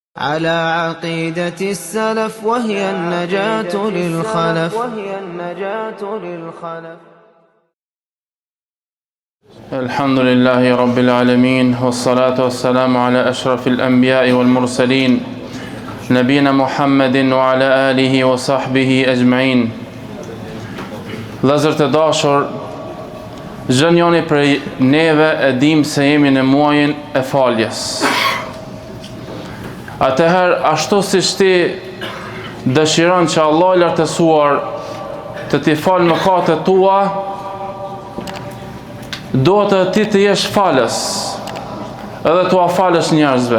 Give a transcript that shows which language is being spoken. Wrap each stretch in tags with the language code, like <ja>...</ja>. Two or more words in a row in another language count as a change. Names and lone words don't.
<ar>على عقيدة السلف وهي النجاة للخلف الحمد لله رب العالمين والصلاة والسلام على أشرف الأنبياء والمرسلين نبينا محمد وعلى آله وصحبه أجمعين.</ar> <sq>Vëllezër të dashur, çdo njëri prej neve e dim se jemi në muajin e faljes. Atëherë, ashtu siç ti dëshiron që Allah i lartësuar të t'i falë mëkatet tua, duhet të ti të jesh falës, edhe t'ua falësh njerëzve.</sq>